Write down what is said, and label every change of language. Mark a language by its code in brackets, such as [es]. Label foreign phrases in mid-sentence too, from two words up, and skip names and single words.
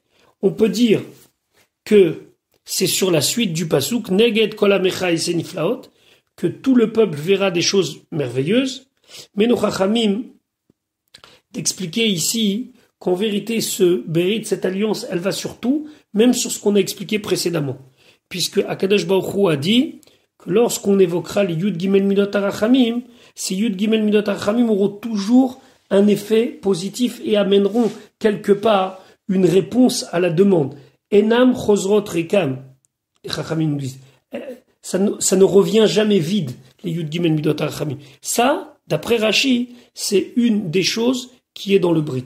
[fr] On peut dire que c'est sur la suite du pasuk [he] נגד כל עמך אעשה נפלאות, [fr] que tout le peuple verra des choses merveilleuses. Mais nos chachamim d'expliquer ici qu'en vérité ce Berit, cette alliance, elle va sur tout, même sur ce qu'on a expliqué précédemment. Puisque [he] הקדוש ברוך הוא [fr] a dit que lorsqu'on évoquera les [he] יוד גימל מידות הרחמים, [fr] ces [he] יוד גימל מידות הרחמים [fr] auront toujours un effet positif et amèneront quelque part une réponse à la demande. [he] אינם חוזרות ריקם. [fr] Les Chachamim nous disent, ça ne revient jamais vide, les [he] יוד גימל מידות הרחמים. [fr] Ça, d'après Rashi, c'est une des choses qui est dans le Brit.